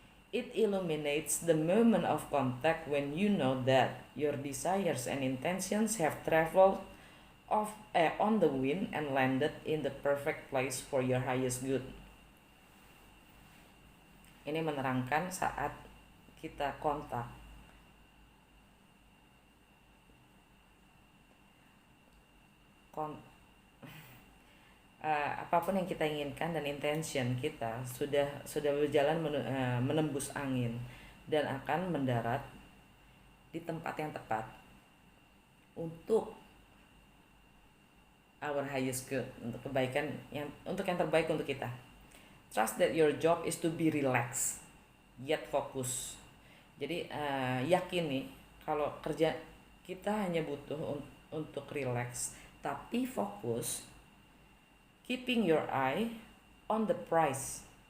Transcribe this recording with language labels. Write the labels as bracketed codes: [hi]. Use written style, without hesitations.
[en] It illuminates the moment of contact when you know that your desires and intentions have traveled on the wind and landed in the perfect place for your highest good. [id] Ini menerangkan saat kita kontak, apapun yang kita inginkan dan intention kita sudah berjalan menembus angin dan akan mendarat di tempat yang tepat untuk [en] our highest good, [id] untuk kebaikan yang terbaik untuk kita. [en] Trust that your job is to be relaxed yet focus. [id] Jadi yakini kalau kerja kita hanya butuh untuk relax tapi fokus, [en] keeping your eye on the prize.